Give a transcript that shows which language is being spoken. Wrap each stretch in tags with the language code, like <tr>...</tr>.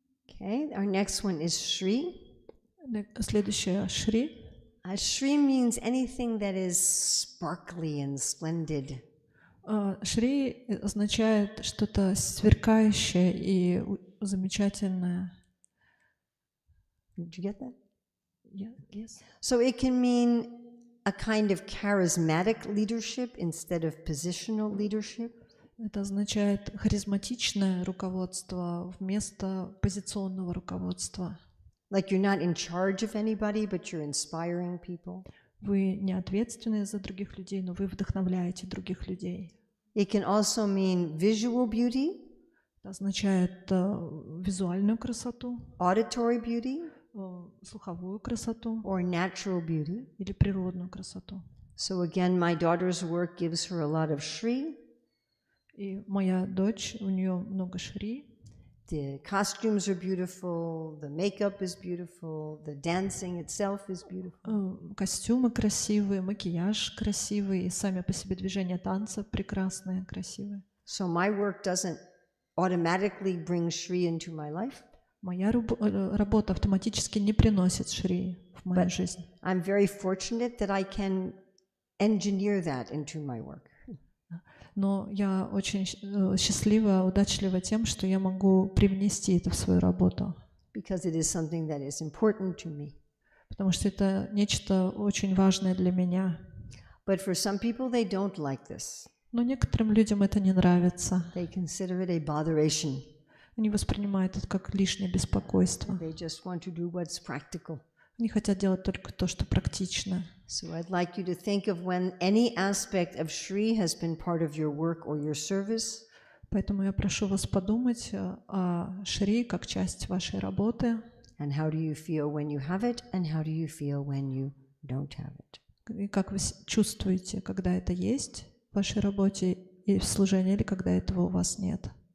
<en>Okay, our next one is Shri.</en> <ru>Следующее Шри.</ru> <en>Shri means anything that is sparkly and splendid.</en> <ru>Шри означает что-то сверкающее и замечательное.</ru> <en>Did you get that? Yeah, yes. So it can mean a kind of charismatic leadership instead of positional leadership.</en> <ru>Это означает харизматичное руководство вместо позиционного руководства.</ru> <en>Like you're not in charge of anybody, but you're inspiring people.</en> <ru>Вы не ответственны за других людей, но вы вдохновляете других людей.</ru> <en>It can also mean visual beauty.</en> <ru>Это означает визуальную красоту,</ru> <en>auditory beauty,</en> <ru>слуховую красоту</ru> <en>or natural beauty.</en> <ru>или природную красоту.</ru> <en>So again, my daughter's work gives her a lot of Shri.</en> <ru>И моя дочь, у нее много Шри.</ru> <en>The costumes are beautiful, the makeup is beautiful, the dancing itself is beautiful.</en> <ru>Костюмы красивые, макияж красивый, и сами по себе движения танца прекрасные, красивые.</ru> <en>So my work doesn't automatically bring Shri into my life.</en> <ru>Моя работа автоматически не приносит Шри в мою жизнь.</ru> <en>I'm very fortunate that I can engineer that into my work.</en> <ru>Но я очень счастлива, удачлива тем, что я могу привнести это в свою работу.</ru> <en>Because it is something that is important to me.</en> <ru>Потому что это нечто очень важное для меня.</ru> <en>But for some people, they don't like this.</en> <ru>Но некоторым людям это не нравится.</ru> <en>They consider it a botheration.</en> <ru>Они воспринимают это как лишнее беспокойство.</ru> <en>They just want to do what's practical.</en> <ru>Они хотят делать только то, что практично.</ru> <en>So I'd like you to think of when any aspect of Shri has been part of your work or your service.</en> <ru>Поэтому я прошу вас подумать о Шри как часть вашей работы.</ru> <en>And how do you feel when you have it, and how do you feel when you don't have it?</en> <ru>И как вы чувствуете, когда это есть в вашей работе и в служении, или когда этого у вас нет.</ru>